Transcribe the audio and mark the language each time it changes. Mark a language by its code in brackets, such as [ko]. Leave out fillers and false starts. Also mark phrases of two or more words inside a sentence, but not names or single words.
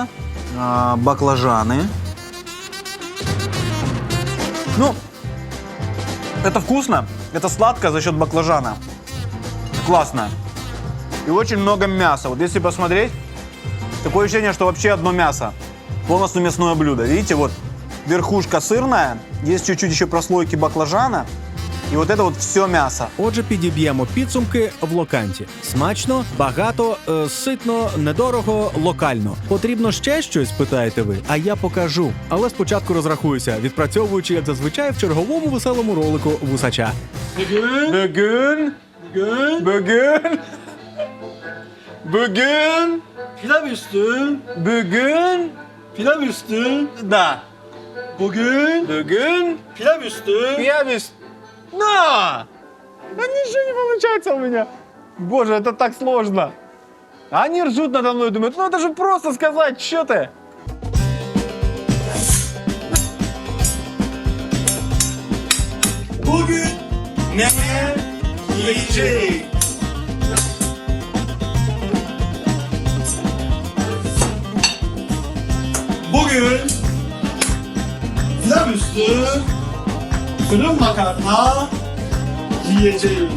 [ru] Баклажаны. Ну, это вкусно. Это сладко за счет баклажана. Классно. И очень много мяса. Вот если посмотреть, такое ощущение, что вообще одно мясо. Полностью мясное блюдо. Видите, вот верхушка сырная, есть чуть-чуть еще прослойки баклажана. [uk] І от це от все м'ясо. Отже, підіб'ємо підсумки в локанті. Смачно, багато, ситно, недорого, локально. Потрібно ще щось, питаєте ви? А я покажу. Але спочатку розрахуюся, відпрацьовуючи, як зазвичай, в черговому веселому ролику Вусача. [tr] Bugün. Pilav üstü. Bugün. Pilav üstü. [ru] Да. [tr] Bugün. Pilav üstü. [ru] Я весь... На! Да ничего не получается у меня. Боже, это так сложно. Они ржут надо мной, думают, ну это же просто сказать, что ты? [tr] Bugün ne yiyeceğiz? Bugün pilav üstü fırın makarna yiyeceğiz.